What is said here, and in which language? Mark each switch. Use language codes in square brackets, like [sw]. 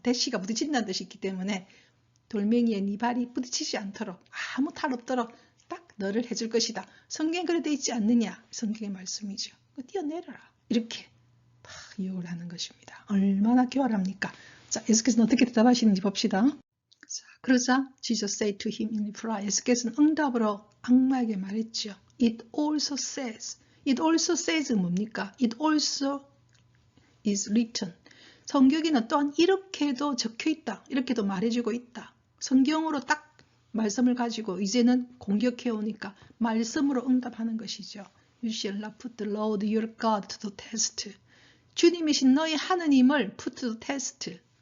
[ko] dash가 부딪힌다는 뜻이 있기 때문에 돌멩이에 네 발이 부딪히지 않도록 아무 탈 없도록 딱 너를 해줄 것이다. 성경에 그래 돼 있지 않느냐? 성경의 말씀이죠. 뛰어내려라. 이렇게 막 유혹을 하는 것입니다. 얼마나 교활합니까? 자, 예수께서는 어떻게 대답하시는지 봅시다. 자, 그러자 [en] Jesus said to him in reply. [ko] 예수께서는 응답으로 악마에게 말했죠. [en] It also says. It also says [ko] 뭡니까? [en] It also is written. [ko] 성경에는 또한 이렇게도 적혀 있다. 이렇게도 말해주고 있다. 성경으로 딱 말씀을 가지고 이제는 공격해 오니까 말씀으로 응답하는 것이죠. [en] You shall not put the Lord your God to the test. [ko] 주님이신 너희 하느님을 [en] put to the test.